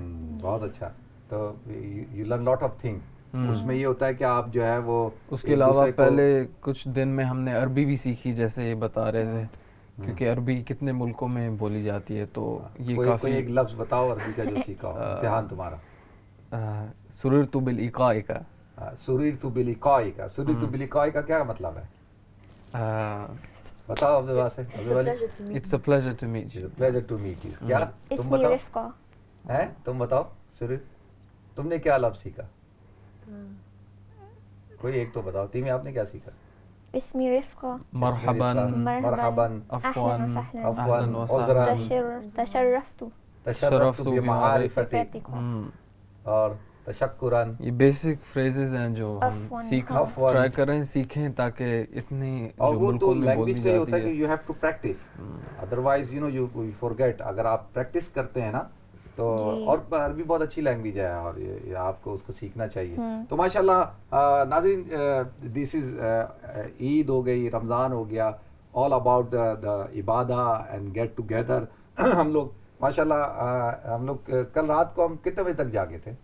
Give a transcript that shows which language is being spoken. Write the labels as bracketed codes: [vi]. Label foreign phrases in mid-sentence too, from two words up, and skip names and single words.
[hi] बहुत अच्छा। तो [en] you learn lot of thing. [hi] उसमें ये होता है कि आप जो है वो उसके अलावा पहले कुछ दिन में हमने अरबी भी सीखी, जैसे ये बता रहे थे, क्योंकि अरबी कितने मुल्कों में बोली जाती है। तो ये काफ़ी एक लफ्ज़ बताओ अरबी का जो सीखा हो, इम्तिहान तुम्हारा। [ar] سررت بلقائك. سررت بلقائك, سررت بلقائك [hi] क्या मतलब है? बताओ अब्दुल वासे। [en] It's a pleasure to meet you. pleasure to meet you. [hi] क्या तुम बताओ? हैं, तुम बताओ सुरीर, तुमने क्या लफ्ज़ सीखा? कोई एक तो बताओ। टीमी, आपने क्या सीखा? [ar] اسمي رفقة, मरहबन, मरहबन, अहलन عفواً، عذراً، تشرفت بمعرفتكم [hi] और [ar] तशक्कुरन। [hi] ये [en] basic phrases [hi] हैं जो हम ट्राई करें, सीखें, ताकि इतनी और जो वो तो मुल्कों में बोली लैंग्वेज का ही होता है जाती कि [en] You have to practice, otherwise you know you forget. [hi] अगर आप प्रैक्टिस करते हैं ना तो, और अरबी बहुत अच्छी लैंग्वेज है और ये आपको उसको सीखना चाहिए। तो माशाल्लाह नाज़रीन, [en] this is [hi] ईद हो गई, रमज़ान हो गया, [en] all about the इबादा and get together। [hi] हम लोग माशाल्लाह हम लोग कल रात को हम कितने बजे तक जागे थे?